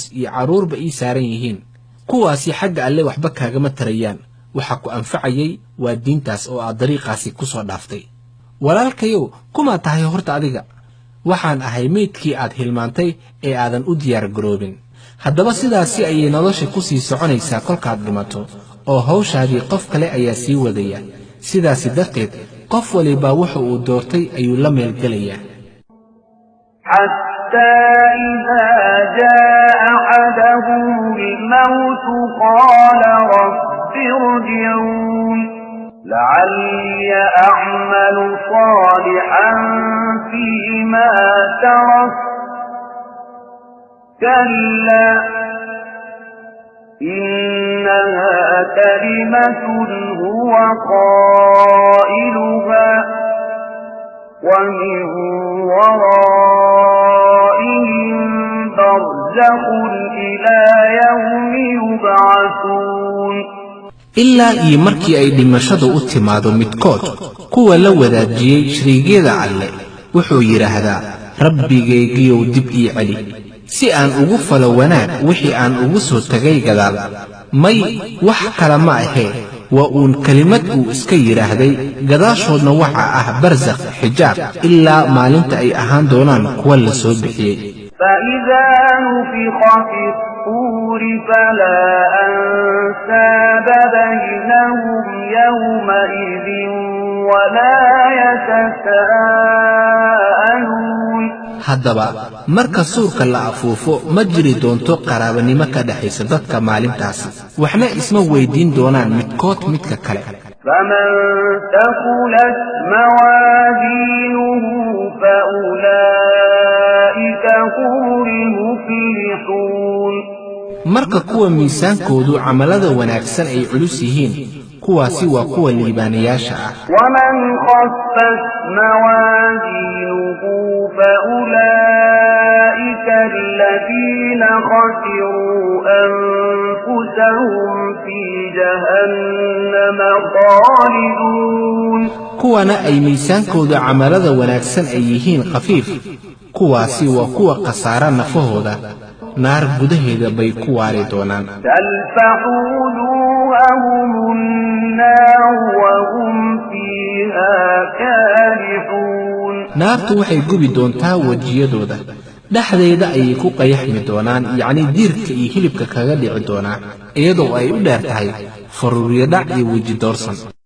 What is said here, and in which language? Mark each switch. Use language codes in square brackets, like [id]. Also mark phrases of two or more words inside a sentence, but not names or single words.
[so] iyo carruurba ii saaran yihiin kuwaasi xagga alle waxba kaagama tarayaan waxa ku anfacayay waa diintaas oo aad dariiqaasi ku soo dhaaftay walaalkayow kumaa tahay horta adiga waxaan ahay meydkii aad hilmaantay ee aadan u diyaar garoobin haddaba sidaasi ayay nolosha ku sii soconaysaa kolkaad dhimato oo hawshaadii qof kale ayaa sii wadaya sidaasi darteed qof waliba wuxa uu doortay ayuu la meelgelayaa [ar] حتى إذا جاء أحدهم الموت قال رب ارجعون لعلي أعمل صالحا فيما ترك كلا إنها كلمة هو قائلها ومن ورائهم برزخ إلى يوم يبعثون [so] ilaa iyo markii ay dhimashadu u timaado midkood kuwa la wadaajiyey shariigyada alle wuxuu yidhaahdaa rabbigaygiyow dib ii celi si aan ugu falo wanaag wixii aan ugu soo tagay gadaal may wax kale ma ahee waa uun kelimad uu iska yidhaahday gadaashoodna waxa ah barsakh xijaab ilaa maalinta ay ahaan doonaan kuwa la soo bixiyey [ar] فإذا نفخ في الصور فلا أنساب بينهم يومئذ ولا يتساءلون [so] haddaba marka suurka la afuufo ma jiri doonto qaraabanimo ka dhaxaysa dadka maalintaasi waxna isma weydiin doonaan midkood midka kale [ar] فمن ثقلت موازينه فأولئك هم المفلحون [so] marka kuwa miisaankoodu camalada wanaagsan ay culus yihiin kuwaasi waa kuwa liibaanayaasha ah. [ar] ومن خفت موازينه فأولئك الذين خسروا أنفسهم في جهنم خالدون [so] kuwana ay miisaankoodu camalada wanaagsan ay yihiin khafiif kuwaasi waa kuwa khasaara nafahooda naar gudaheeda bay ku waari doonaan. [ar] تلفح وجوههم النار وهم فيها كالحون [so] naartu waxay gubi doontaa wejiyadooda dhexdeeda ayay ku qayaxmi doonaan, yacni diirka iyo hilibka kaga dhici doonaa iyadoo ay u dheer tahay faruuryo dhac iyo weji doorsan.